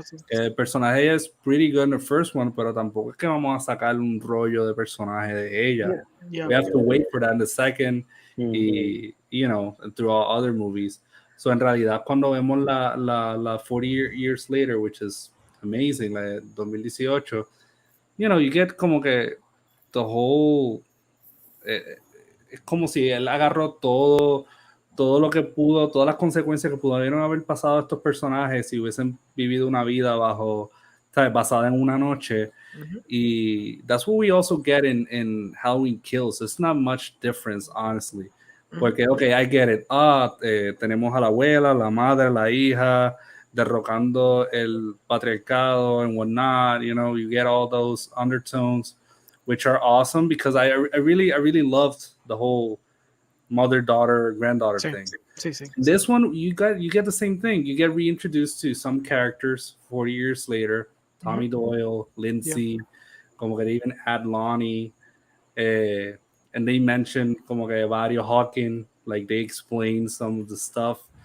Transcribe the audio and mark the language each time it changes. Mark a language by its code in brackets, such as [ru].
[es] El personaje es [en] pretty good in the first one, [es] pero tampoco es que vamos a sacar un rollo de personaje de ella. [en] We have to wait for that in the second, y, you know, throughout other movies. So, [es] en realidad, cuando vemos la [en] 40 years later, which is amazing, la 2018, you know, you get [es] como que [en] the whole... [es] es como si él agarró todo lo que pudo, todas las consecuencias que pudieron haber pasado a estos personajes si hubiesen vivido una vida bajo ¿sabes? Basada en una noche. Ujú. [en] Y that's what we also get in Halloween Kills. It's not much difference, honestly. Porque, okay, I get it. [es] Tenemos a la abuela, la madre, la hija, derrocando el patriarcado [en] and whatnot. You know, you get all those undertones, which are awesome because I really loved the whole mother, daughter, granddaughter [es] Sí, [en] thing. [es] sí. [en] This one, you get the same thing. You get reintroduced to some characters 40 years later. Tommy Doyle, Lindsay, [es] como que [en] they even add Lonnie, and they mention como que Vario Hawking, like they explain some of the stuff.